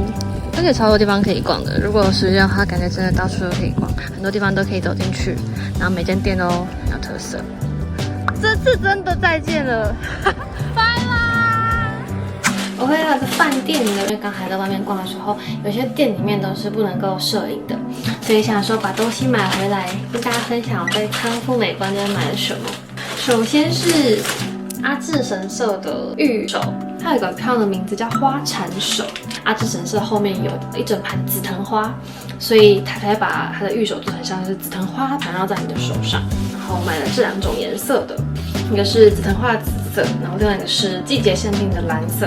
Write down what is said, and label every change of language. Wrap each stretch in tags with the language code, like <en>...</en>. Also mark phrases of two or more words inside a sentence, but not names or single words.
<zh>而且超多地方可以逛的，如果有時間的話，感覺真的到處都可以逛，很多地方都可以走進去，然後每間店都很有特色。這次真的再見了，拜啦！我回到一個飯店裡，因為剛才在外面逛的時候，有些店裡面都是不能夠攝影的，所以想說把東西買回來跟大家分享我在倉敷美觀這邊買了什麼。首先是阿智神社的御守，它有一個漂亮的名字叫花纏手。阿智神社後面有一整盘紫藤花，所以他才把他的御守做成像是紫藤花缠繞在你的手上。然後買了这2種顏色的，一個是紫藤花的紫色，然後另外一個是季節限定的藍色。</zh>